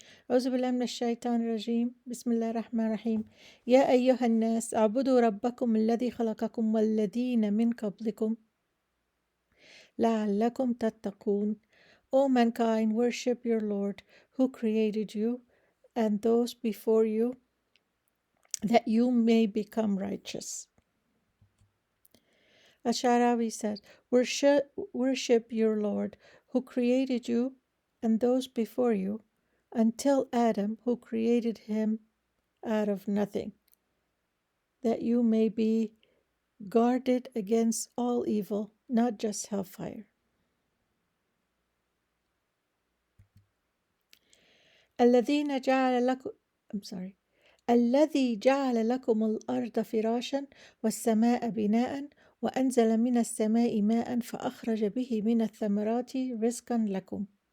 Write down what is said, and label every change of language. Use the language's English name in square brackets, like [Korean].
[Arabic] أعوذ بالله من الشيطان الرجيم بسم الله الرحمن الرحيم يا أيها الناس اعبدوا ربكم الذي خلقكم والذين من قبلكم لعلكم تتقون. [English] O mankind, worship your Lord who created you and those before you that you may become righteous. Asharawi says, worship your Lord who created you and those before you until Adam, who created him out of nothing, that you may be guarded against all evil, not just hellfire. [Arabic] الذين جعل لكم الذي جعل لكم الأرض فراشا والسماء بناء وأنزل من السماء ماء فأخرج به من الثمرات رزقا لكم.